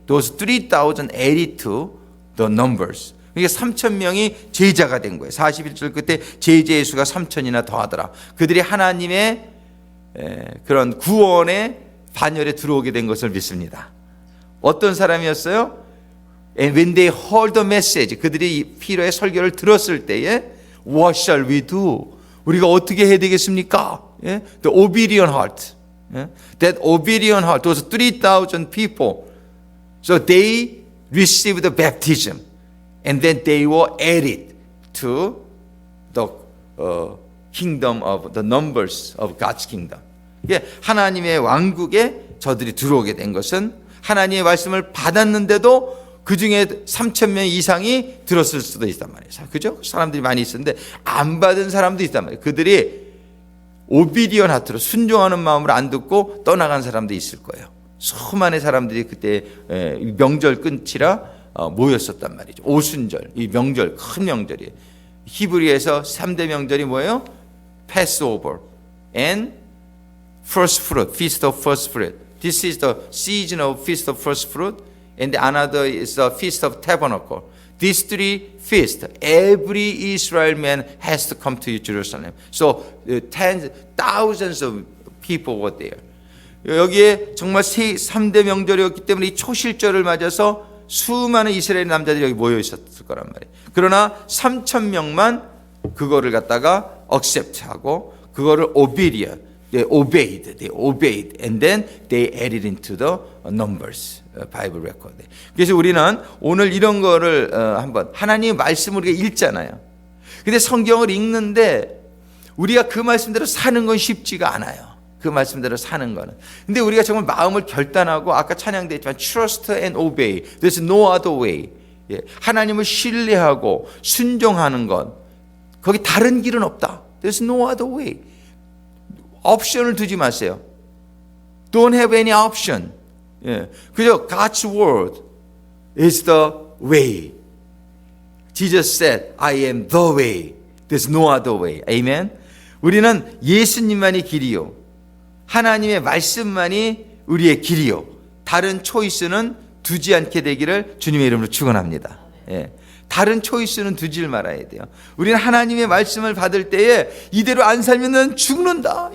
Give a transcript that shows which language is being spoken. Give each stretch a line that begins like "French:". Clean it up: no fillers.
English: Those 3,000 added to the numbers.
Korean: 그러니까 3,000명이 제자가 된 거예요. 41절 끝에 제자의 수가 3,000이나 더하더라. 그들이 하나님의 그런 구원의 반열에 들어오게 된 것을 믿습니다. 어떤 사람이었어요?
English: And when they heard the message,
Korean: 그들이 피터의 설교를 들었을 때에
English: What shall we do?
Korean: 우리가 어떻게 해야 되겠습니까?
English: The obedient heart. That obedient heart, those 3,000 people. So they received the baptism. And then they were added to the kingdom of the numbers of God's kingdom.
Korean: 하나님의 왕국에 저들이 들어오게 된 것은 하나님의 말씀을 받았는데도 그 중에 3,000명 이상이 들었을 수도 있단 말이에요. 그죠? 사람들이 많이 있었는데 안 받은 사람도 있단 말이에요. 그들이 오비디언 하트로 순종하는 마음으로 안 듣고 떠나간 사람도 있을 거예요. 수많은 사람들이 그때 명절 끝이라 모였었단 말이죠. 오순절, 이 명절, 큰 명절이에요. 히브리에서 3대 명절이 뭐예요?
English: Passover and First Fruit, Feast of First Fruit. This is the season of Feast of First Fruit, and another is the Feast of Tabernacle. These three feasts, every Israel man has to come to Jerusalem. So tens, thousands of people were there.
Korean: 여기에 정말 3대 명절이었기 때문에 이 초실절을 맞아서 수많은 이스라엘 남자들이 여기 모여 있었을 거란 말이에요. 그러나 3,000명만 그거를 갖다가 accept하고 그거를
English: they obeyed, and then they added into the numbers, Bible record.
Korean: 그래서 우리는 오늘 이런 거를 한번 하나님의 말씀을 우리가 읽잖아요. 근데 성경을 읽는데 우리가 그 말씀대로 사는 건 쉽지가 않아요. 그 말씀대로 사는 거는. 근데 우리가 정말 마음을 결단하고 아까 찬양도 했지만
English: trust and obey. There's no other way.
Korean: 하나님을 신뢰하고 순종하는 것. 거기 다른 길은 없다.
English: There's no other way.
Korean: 옵션을 두지 마세요.
English: Don't have any option. 그저 God's word is the way. Jesus said, I am the way. There's no other way. Amen.
Korean: 우리는 예수님만이 길이요. 하나님의 말씀만이 우리의 길이요. 다른 초이스는 두지 않게 되기를 주님의 이름으로 축원합니다. 다른 초이스는 두질 말아야 돼요. 우리는 하나님의 말씀을 받을 때에 이대로 안 살면 난 죽는다.